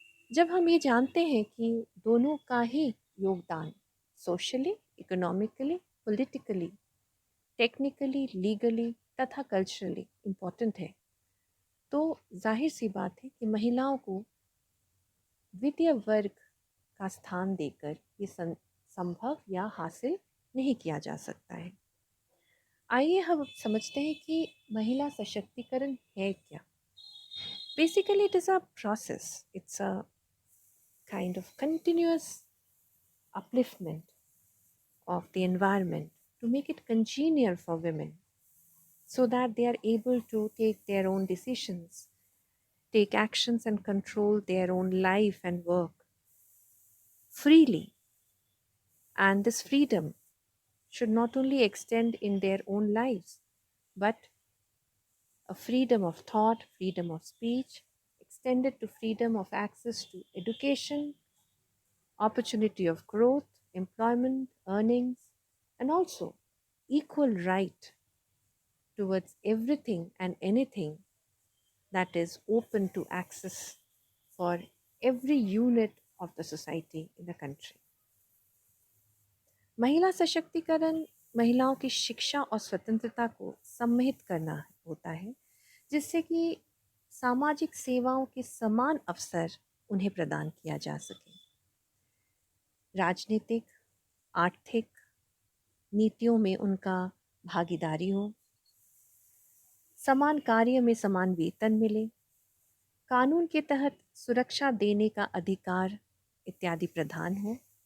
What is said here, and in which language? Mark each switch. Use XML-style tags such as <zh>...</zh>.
<hi>जब हम ये जानते हैं कि दोनों का ही योगदान socially, economically, politically, technically, legally तथा कल्चरली इम्पोर्टेंट है, तो जाहिर सी बात है कि महिलाओं को द्वितीय वर्ग का स्थान देकर ये संभव या हासिल नहीं किया जा सकता है. आइए हम समझते हैं कि महिला सशक्तिकरण है क्या.</hi> <en>Basically it is a process, it's a kind of continuous upliftment of the environment to make it congenial for women so that they are able to take their own decisions, take actions and control their own life and work freely. And this freedom should not only extend in their own lives but a freedom of thought, freedom of speech, extended to freedom of access to education, opportunity of growth, employment, earnings, and also equal right towards everything and anything that is open to access for every unit of the society in the country.</en> <hi>महिला सशक्तिकरण महिलाओं की शिक्षा और स्वतंत्रता को सम्मिलित करना होता है, जिससे कि सामाजिक सेवाओं के समान अवसर उन्हें प्रदान किया जा सके। राजनीतिक, आर्थिक नीतियों में उनका भागीदारी हो, समान कार्य में समान वेतन मिले, कानून के तहत सुरक्षा देने का अधिकार इत्यादि प्रदान हो।</hi>